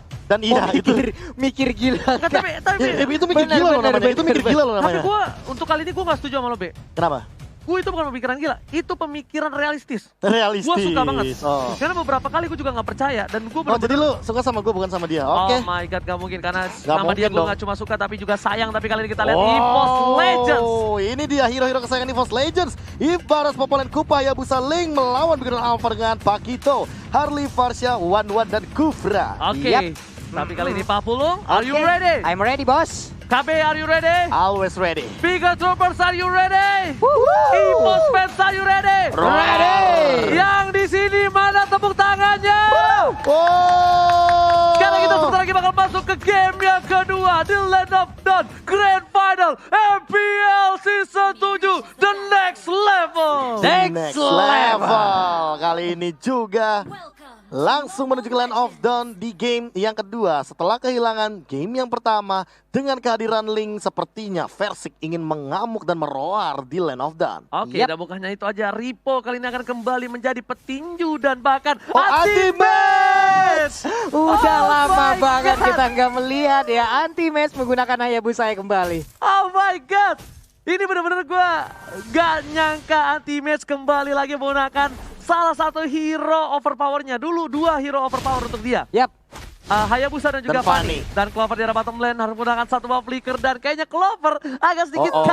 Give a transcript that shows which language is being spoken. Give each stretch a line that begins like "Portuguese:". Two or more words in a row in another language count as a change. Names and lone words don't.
Indonesian: dan iya itu. Mikir gila. Nggak, tapi Itu mikir Bener, gila loh bener, namanya. Itu mikir bener. gila loh tapi namanya. gue untuk kali ini gue gak setuju sama lo, Be. Kenapa? Gue itu bukan pemikiran gila, itu pemikiran realistis. Realistis. Gue suka banget. Oh. Karena beberapa kali gue juga gak percaya dan gue Oh, jadi lu suka sama gue bukan sama dia? Oke.
English: Oh my god,
Indonesian: gak mungkin. Karena Gak sama dia mungkin gue dong. gak cuma suka tapi juga sayang. Tapi kali ini kita lihat EVOS Legends. Ini dia hero-hero kesayangan EVOS Legends. Ibarat Popolen Kupa Hayabusa Link melawan Bigetron Alpha dengan Pakito, Harley, Farsha, Wan dan Kufra. Oke, Yap. tapi kali ini Pak Pulung,
English: are you
Indonesian: Oke.
English: ready? I'm ready, bos. KB, are you ready? Always ready. Biga Troopers, are you ready? EVOS fans, are you ready? Ready.
Indonesian: Yang di sini mana tepuk tangannya? Oh. Sekarang kita sebentar lagi bakal masuk ke game yang kedua di Land of Dawn Grand Final MPL Season 7 The Next Level.
English: Next level.
Indonesian: Kali ini juga langsung menuju ke Land of Dawn di game yang kedua. Setelah kehilangan game yang pertama, dengan kehadiran Link sepertinya Versik ingin mengamuk dan meroar di Land of Dawn. Oke, Yap. dan bukan hanya itu aja, Ripo kali ini akan kembali menjadi petinju dan bahkan Ultimate! Udah Oh lama my banget God. kita nggak melihat ya anti-match menggunakan Hayabusa kembali.
English: Oh my god,
Indonesian: ini bener-bener gue gak nyangka anti-match kembali lagi menggunakan salah satu hero overpowernya. Dulu dua hero overpower untuk dia. Yap. Hayabusa dan juga Dan Fanny. Fanny. Dan Clover di arah
English: bottom lane
Indonesian: harus menggunakan satu
English: buff flicker.
Indonesian: Dan kayaknya Clover agak sedikit Oh, oh.